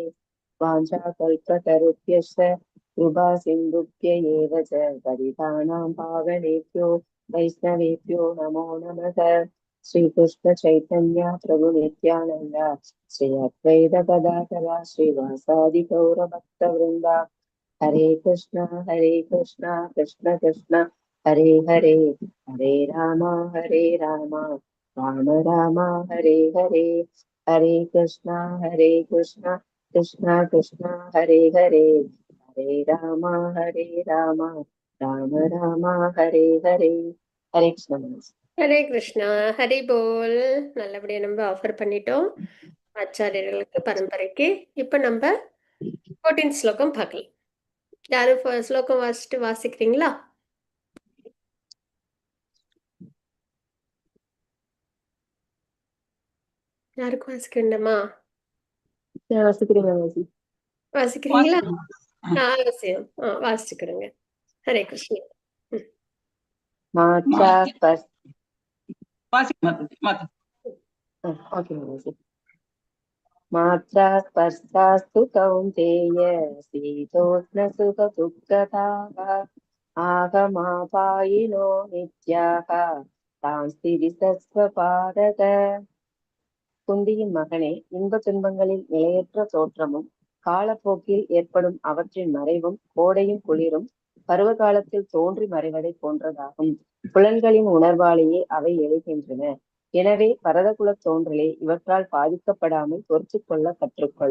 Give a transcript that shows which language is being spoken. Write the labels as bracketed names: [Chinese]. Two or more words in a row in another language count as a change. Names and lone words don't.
[Sanskrit] वाञ्छाकल्पतरुभ्यश्च कृपासिन्धुभ्य एव च पतितानां पावनेभ्यो वैष्णवेभ्यो नमो नमः। श्रीकृष्ण चैतन्य प्रभु नित्यानन्द श्री अद्वैत गदाधर श्रीवासादि गौरभक्तवृन्द हरे कृष्ण कृष्ण कृष्ण हरे हरे हरे राम राम राम हरे हरे हरे कृष्ण कृष्ण कृष्ण हरे हरे हरे राम राम राम हरे हरे हरे कृष्ण। [Tamil] ஹரே கிருஷ்ணா, ஹரி போல். நல்லபடியா நம்ம ஆஃபர் பண்ணிட்டோம் ஆச்சாரியர்களுக்கு, பரம்பரைக்கு. இப்ப நம்ம 14 ஸ்லோகம் பார்க்கலாம். யாரும் ஸ்லோகம் வாசிக்கிறீங்களா? யாருக்கும் வாசிக்க வேண்டாமா? வாசிக்கிறீங்களா? அவசியம். வாசிச்சுக்கிடுங்க. ஹரே கிருஷ்ணா. [Sanskrit] मात्रा स्पर्शास्तु कौन्तेय शीतोष्णसुखदुःखदाः आगमापायिनो नित्याः तांस्ति विसस्वपारद। [Tamil] குந்தியின் மகனே, இன்ப துன்பங்களில் நிலையற்ற தோற்றமும் காலப்போக்கில் ஏற்படும் அவற்றின் மறைவும் கோடையும் குளிரும் பருவ காலத்தில் தோன்றி மறைவதை போன்றதாகும். புலன்களின் உணர்வாலேயே அவை எழுகின்றன. எனவே பரதகுல தோன்றலே இவற்றால் பாதிக்கப்படாமல் பொறுத்து கொள்ள கற்றுக்கொள்.